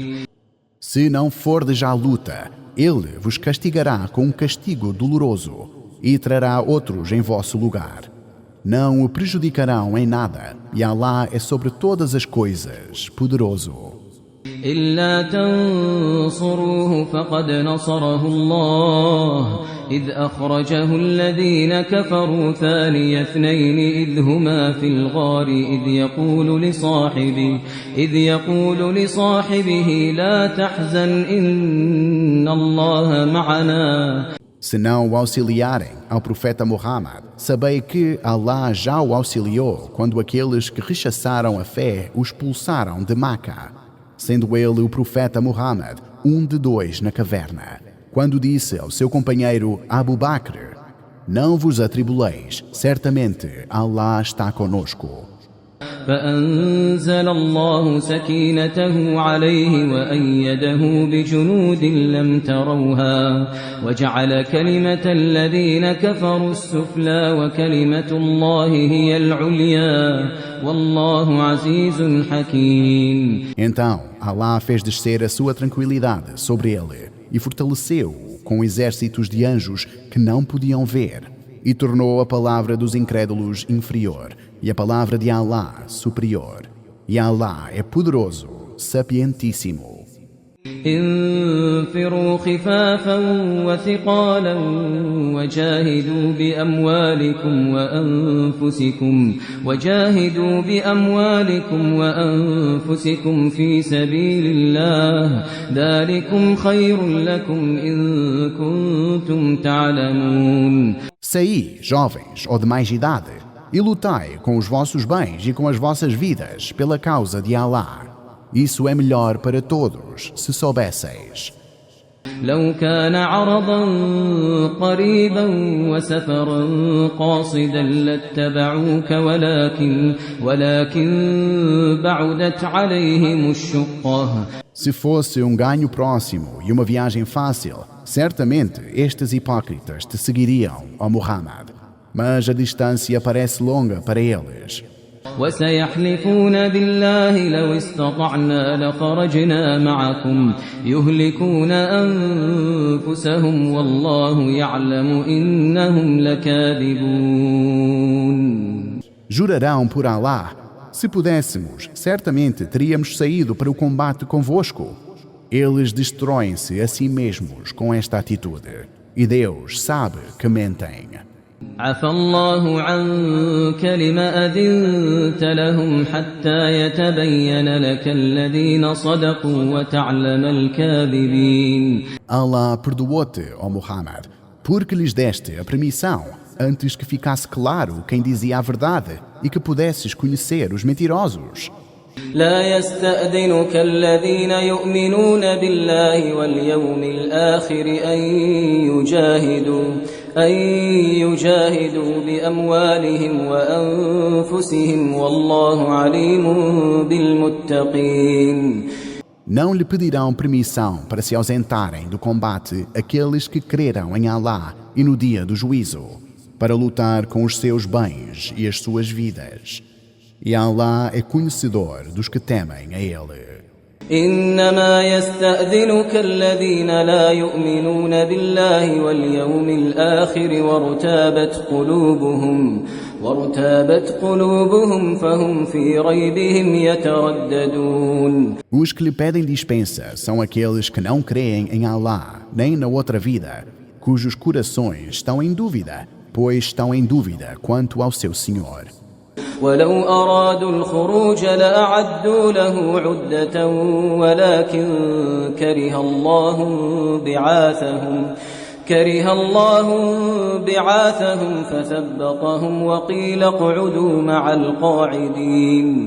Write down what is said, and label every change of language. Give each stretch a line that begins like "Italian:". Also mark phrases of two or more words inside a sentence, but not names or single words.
Portuguese: Se não fordes à luta, Ele vos castigará com um castigo doloroso e trará outros em vosso lugar. Não o prejudicarão em nada, e Allah é sobre todas as coisas poderoso.
Arabic: إلا تنصروه فقد نصره الله إذ أخرجه الذين كفروا ثاني اثنين إذ هما في الغار إذ يقول لصاحبه لا تحزن إن الله معنا.
Portuguese: Se não o auxiliarem ao profeta Muhammad, sabei que Allah já o auxiliou quando aqueles que rechaçaram a fé o expulsaram de Maca, sendo ele o profeta Muhammad um de dois na caverna. Quando disse ao seu companheiro Abu Bakr: não vos atribuleis, certamente Allah está conosco.
Arabic: فأنزل الله سكينته عليه وأيده بجنود لم تروها وجعل كلمة الذين كفروا السفلى وكلمة الله هي العليا والله عزيز حكيم.
Portuguese: Então Allah fez descer a sua tranquilidade sobre ele e fortaleceu-o com exércitos de anjos que não podiam ver, e tornou a palavra dos incrédulos inferior e a palavra de Allah superior. E Allah é poderoso, sapientíssimo.
Arabic: انفروا خفافا وثقالا وجاهدوا بأموالكم وأنفسكم في سبيل الله ذلكم خير لكم إن كنتم تعلمون.
Portuguese: Saí, jovens ou de mais idade, e lutai com os vossos bens e com as vossas vidas pela causa de Allah. Isso é melhor para todos, se soubesseis.
Arabic: لو كان عرضا قريبا وسفرا قاصدا لاتبعوك ولكن بعدت عليهم الشقة.
Portuguese: Se fosse um ganho próximo e uma viagem fácil, certamente estes hipócritas te seguiriam, ó Muhammad. Mas a distância parece longa para eles.
Arabic: وسيحلفون بالله لو استطعنا لخرجنا معكم يهلكون أنفسهم والله يعلم إنهم لكاذبون.
Portuguese: Jurarão por Allah: se pudéssemos, certamente teríamos saído para o combate convosco. Eles destroem-se a si mesmos com esta atitude, e Deus sabe que mentem.
Arabic: عفى الله عنك لما أذنت لهم حتى يتبين لك الذين صدقوا وتعلم الكاذبين.
Portuguese: Allah perdoou-te, ó Muhammad, porque lhes deste a permissão antes que ficasse claro quem dizia a verdade e que pudesses conhecer os mentirosos.
Arabic: لا يستأذنك الذين يؤمنون بالله واليوم الآخر أن يجاهدوا بأموالهم وأنفسهم والله عليم بالمتقين.
Portuguese: Não lhe pedirão permissão para se ausentarem do combate aqueles que creram em Allah e no dia do juízo, para lutar com os seus bens e as suas vidas. E Allah é conhecedor dos que temem a Ele.
Arabic: إنما يستأذنك الذين لا يؤمنون بالله واليوم الآخر وارتابت قلوبهم فهم في ريبهم يترددون.
Portuguese: Os que lhe pedem dispensa são aqueles que não creem em Allah nem na outra vida, cujos corações estão em dúvida, pois estão em dúvida quanto ao seu Senhor.
Arabic: ولو أرادوا الخروج لأعدوا له عدة ولكن كره الله بعاثهم فثبطهم وقيل اقعدوا مع القاعدين.